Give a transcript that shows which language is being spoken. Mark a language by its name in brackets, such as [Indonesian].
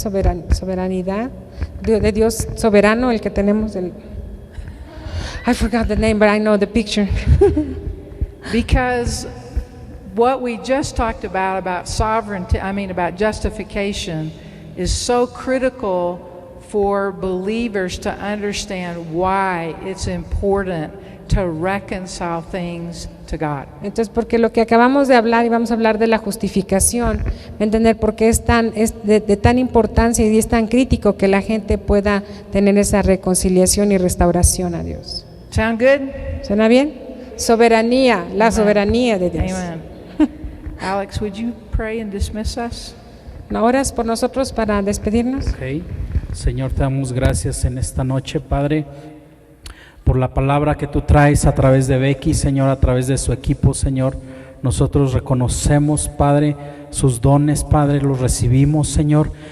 [Spanish] Soberanidad de Dios soberano, el que tenemos. [English] I forgot the name, but I know the picture. Because what we just talked about sovereignty, about justification, is so critical for believers to understand why it's important to reconcile things to God. [Spanish] Entonces, porque lo que acabamos de hablar, y vamos a hablar de la justificación, entender por qué es de tan importancia y es tan crítico que la gente pueda tener esa reconciliación y restauración a Dios. [English] Sound good? [Spanish] ¿Suena bien? Soberanía, la soberanía de Dios. [English] Amen. Alex, would you pray and dismiss us? [Spanish] ¿Oras por nosotros para despedirnos? [English] Ok. [Spanish] Señor, te damos gracias en esta noche, Padre, por la palabra que tú traes a través de Becky, Señor, a través de su equipo, Señor. Nosotros reconocemos, Padre, sus dones, Padre, los recibimos, Señor.